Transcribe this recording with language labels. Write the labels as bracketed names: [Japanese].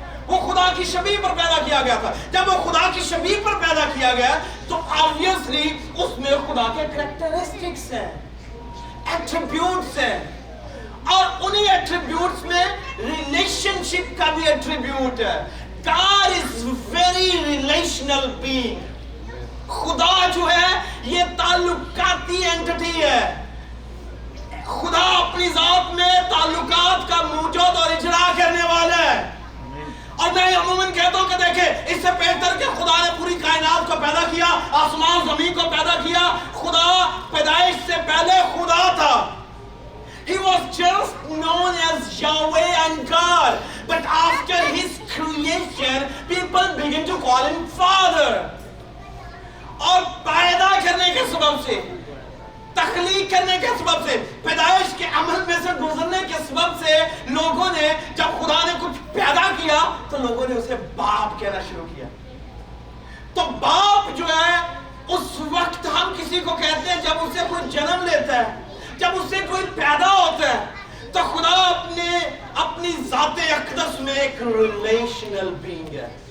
[Urdu] وہ خدا کی شبیہ پر پیدا کیا گیا تھا. جب وہ خدا کی شبیہ پر پیدا کیا گیا تو obviously اس میں خدا کے کریکٹرسٹکس ہیں, ایٹریبیوٹس ہیں, اور انہی ایٹریبیوٹس میں ریلیشن شپ کا بھی ایٹریبیوٹ ہے. [English] God is very relational being. [Urdu] خدا جو ہے یہ تعلقاتی اینٹٹی ہے. خدا اپنی ذات میں تعلقات کا موجود اور اجرا کرنے والا ہے. اور میں عموماً کہتا ہوں کہ دیکھیں, اس سے بہتر کہ خدا نے پوری کائنات کو پیدا کیا, آسمان زمین کو پیدا کیا. خدا پیدائش سے پہلے خدا تھا. [English] He was just known as Yahweh and God. But after his creation, people begin to call him Father. [Urdu] اور پیدا کرنے کے سبب سے, تخلیق کرنے کے سبب سے, پیدائش کے عمل میں سے گزرنے کے سبب سے لوگوں نے, جب خدا نے کچھ پیدا کیا تو لوگوں نے اسے باپ کہنا شروع کیا. تو باپ جو ہے اس وقت ہم کسی کو کہتے ہیں جب اسے کوئی جنم لیتا ہے, جب اس سے کوئی پیدا ہوتا ہے, تو خدا اپنی ذات اقدس میں ایک ریلیشنل بینگ ہے.